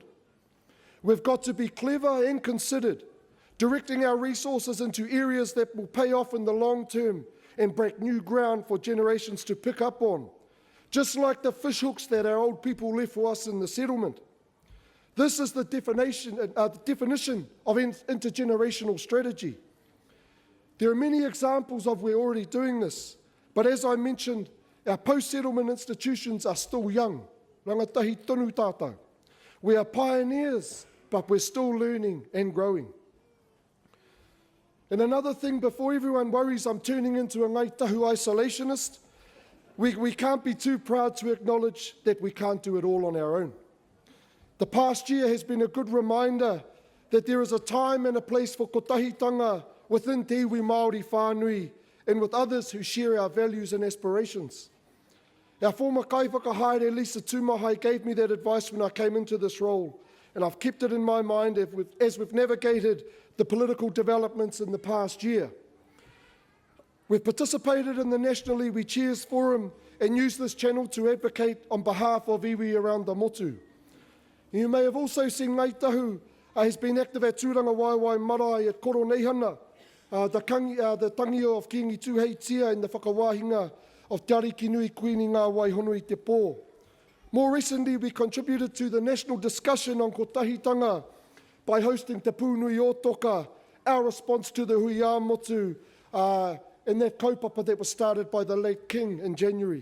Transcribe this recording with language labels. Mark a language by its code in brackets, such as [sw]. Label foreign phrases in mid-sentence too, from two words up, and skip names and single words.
[en] We've got to be clever and considered, directing our resources into areas that will pay off in the long term and break new ground for generations to pick up on, just like the fishhooks that our old people left for us in the settlement. This is the definition of intergenerational strategy. There are many examples of we're already doing this, but as I mentioned, our post-settlement institutions are still young. [mi] Rangatahi tonu tātou. [en] We are pioneers, but we're still learning and growing. And another thing, before everyone worries I'm turning into a Ngāi Tahu isolationist, we can't be too proud to acknowledge that we can't do it all on our own. The past year has been a good reminder that there is a time and a place for kotahitanga within [mi] te iwi Māori whānui [en] and with others who share our values and aspirations. Our former Kaiwhakahaere Lisa Tūmahai gave me that advice when I came into this role, and I've kept it in my mind as we've navigated the political developments in the past year. We've participated in the National Iwi Cheers Forum and used this channel to advocate on behalf of iwi around the motu. You may have also seen Ngāi Tahu has been active at Tūranga Waiwai Marae at Koro Neihana, the tangi of Kingi Tuheitia and the whakawāhinga of Matariki Nui Kuini Ngā Waihonui Te Pō. More recently, we contributed to the national discussion on kotahitanga by hosting Te Pūnui o Toka, our response to the Huia Motu, and that kaupapa that was started by the late King in January.